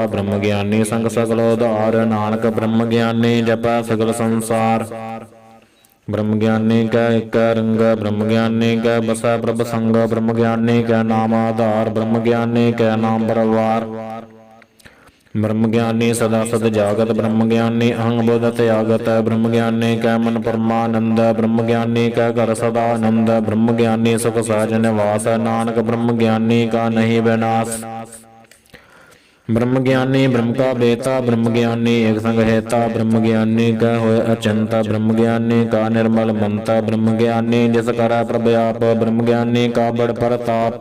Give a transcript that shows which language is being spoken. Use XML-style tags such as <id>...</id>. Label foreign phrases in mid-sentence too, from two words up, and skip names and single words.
<pa>ਬ੍ਰਹਮ ਗਿਆਨੀ ਸੰਗ ਸਗਲ ਉਧਾਰ, ਨਾਨਕ ਬ੍ਰਹਮ ਗਿਆਨੀ ਜਪੈ ਸਗਲ ਸੰਸਾਰ। ਬ੍ਰਹਮ ਗਿਆਨੀ ਕੈ ਏਕੈ ਰੰਗ, ਬ੍ਰਹਮ ਗਿਆਨੀ ਕੈ ਬਸੈ ਪ੍ਰਭ ਸੰਗ। ਬ੍ਰਹਮ ਗਿਆਨੀ ਕੈ ਨਾਮ ਆਧਾਰ, ਬ੍ਰਹਮ ਗਿਆਨੀ ਕੈ ਨਾਮ ਪਰਵਾਰ। ਬ੍ਰਹਮ ਗਿਆਨੀ ਸਦਾ ਸਦ ਜਾਗਤ ਬ੍ਰਹਮ ਗਿਆਨੀ ਅਹੰ ਬੋਧਤ ਆਗਤ ਬ੍ਰਹਮ ਗਿਆਨੀ ਕੈ ਮਨਿ ਪਰਮਾਨੰਦ ਬ੍ਰਹਮ ਗਿਆਨੀ ਕੈ ਘਰਿ ਸਦਾ ਅਨੰਦ ਬ੍ਰਹਮ ਗਿਆਨੀ ਸੁਖ ਸਹਜ ਨਿਵਾਸ ਨਾਨਕ ਬ੍ਰਹਮ ਗਿਆਨੀ ਕਾ ਨਹੀ ਬਿਨਾਸ। ਬ੍ਰਹਮ ਗਿਆਨੀ ਬ੍ਰਹਮ ਕਾ ਬੇਤਾ ਬ੍ਰਹਮ ਗਿਆਨੀ ਏਕ ਸੰਗਿ ਹੇਤਾ ਬ੍ਰਹਮ ਗਿਆਨੀ ਕਾ ਹੋਇ ਅਚਿੰਤਾ ਬ੍ਰਹਮ ਗਿਆਨੀ ਕਾ ਨਿਰਮਲ ਮੰਤਾ ਬ੍ਰਹਮ ਗਿਆਨੀ ਜਿਸੁ ਕਰੈ ਪ੍ਰਭੁ ਆਪਿ ਬ੍ਰਹਮ ਗਿਆਨੀ ਕਾ ਬਡ ਪਰਤਾਪ।</pa>